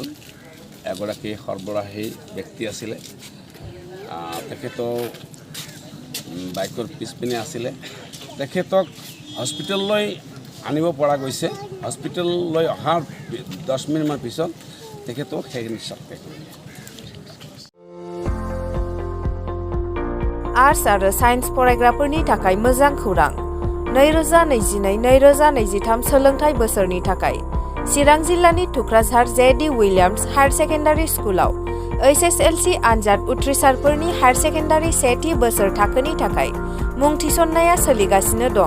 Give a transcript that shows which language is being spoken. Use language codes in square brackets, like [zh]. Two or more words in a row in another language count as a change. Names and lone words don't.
[as] এগৰাকী সৰ্বৰাহী ব্যক্তি আছিলে। তেখেতৰ বাইকৰ পিছপিনে আছিলে। তেখেতক হস্পিটেললৈ আনিব পৰা গৈছে। হস্পিটেললৈ অহাৰ 10 মিনিটমান পিছত তেখেতক শেষ নিশ্বাস ত্যাগ কৰিলে। [brx] आर्ट्स आरो साइन्स फरायग्राफोरनि थाखाय मोजां खौरां। 2022-2023 सोलोंथाइ बोसोरनि थाखाय चिरां जिल्लानि थुक्राझार JD विलियम्स [en] higher secondary [brx] स्कुलाव HSLC आनजाद उथ्रिसारफोरनि हायार सेकेन्डारि सेथि बोसोर थाखोनि थाखाय मुं थिसननाया सोलिगासिनो दं।